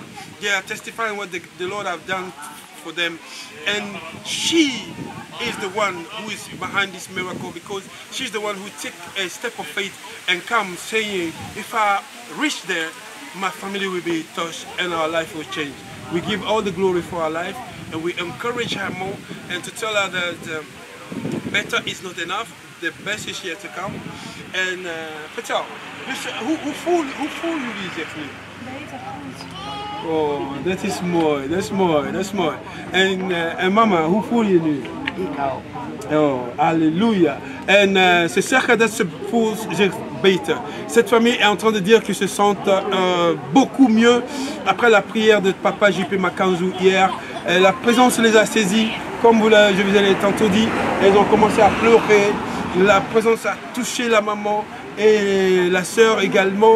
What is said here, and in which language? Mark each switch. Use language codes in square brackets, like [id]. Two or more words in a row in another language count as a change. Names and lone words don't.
[en] They are testifying what the Lord have done for them, and she is the one who is behind this miracle, because she's the one who took a step of faith and come saying, if I reach there, my family will be touched and our life will change. We give all the glory for our life, and we encourage her more, and to tell her that better is not enough, the best is yet to come. [nl] En vertel, dus hoe voel jullie zich nu? Beter, goed. Oh, dat is mooi, dat is mooi, dat is mooi. En mama, hoe voel je nu? Oh, alléluia. En ze zeggen dat ze voelt zich beter. [fr] Cette famille est en train de dire qu'ils se sentent beaucoup mieux après la prière de Papa JP Makanzu hier. La présence les a saisis, comme je vous ai tantôt dit. Elles ont commencé à pleurer. La présence a touché la maman et la sœur également.